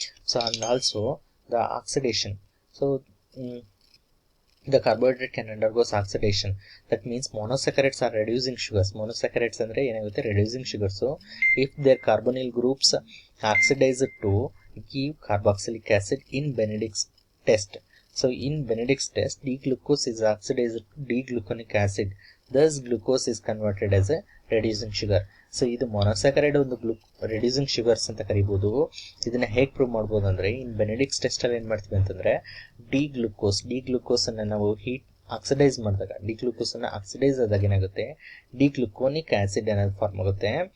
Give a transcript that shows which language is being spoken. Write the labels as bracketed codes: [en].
[en] So and also the oxidation. So the carbohydrate can undergoes oxidation. That means monosaccharides are reducing sugars. Monosaccharides [kn] ಅಂದರೆ ಏನಾಗುತ್ತೆ, [en] Reducing sugars. If their carbonyl groups oxidise to give carboxylic acid in Benedict's test. So in Benedict's test, D-glucose is oxidized to D-gluconic acid. Thus, glucose is converted as a reducing sugar. [kn] So ಇದು ಮೊನೋಸ್ಯಾಕರೈಡ್ ಒಂದು reducing sugars ಅಂತ ಕರಿಬೋದು. ಇದನ್ನ ಹೇಗೆ prove ಮಾಡ್ಬೋದು ಅಂದರೆ, ಇನ್ ಬೆನೆಡಿಕ್ಸ್ ಟೆಸ್ಟಲ್ಲಿ ಏನು ಮಾಡ್ತೀವಿ ಅಂತಂದರೆ, ಡಿ ಗ್ಲೂಕೋಸನ್ನು ನಾವು ಹೀಟ್ ಆಕ್ಸಿಡೈಸ್ ಮಾಡಿದಾಗ, ಡಿ ಗ್ಲೂಕೋಸನ್ನು ಆಕ್ಸಿಡೈಸ್ ಆದಾಗ ಏನಾಗುತ್ತೆ, ಡಿ ಗ್ಲುಕೋನಿಕ್ ಆ್ಯಸಿಡ್ ಅನ್ನೋದು ಫಾರ್ಮ್ ಆಗುತ್ತೆ.